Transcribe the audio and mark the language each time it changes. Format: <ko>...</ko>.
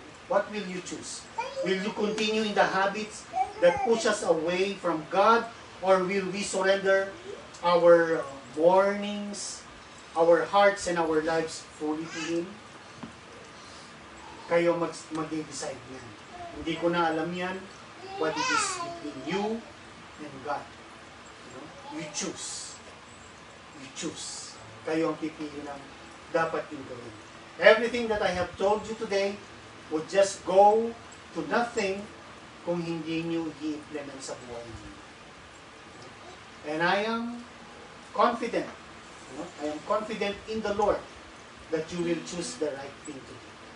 <en>What will you choose? Will you continue in the habits that push us away from God, or will we surrender our mornings, our hearts, and our lives fully to Him?</en> <tl>Kayo mag-decide yan. Hindi ko na alam yan,</tl> <en>what it is between you and God. You choose. You choose.</en> <tl>Kayo ang pipili ng dapat yung gawin.</tl> <en>Everything that I have told you today would just go to nothing</en> <tl>kung hindi nyo i-implement sa buhay niyo.</tl> <en>And I am confident, I am confident in the Lord that you will choose the right thing to do.</en>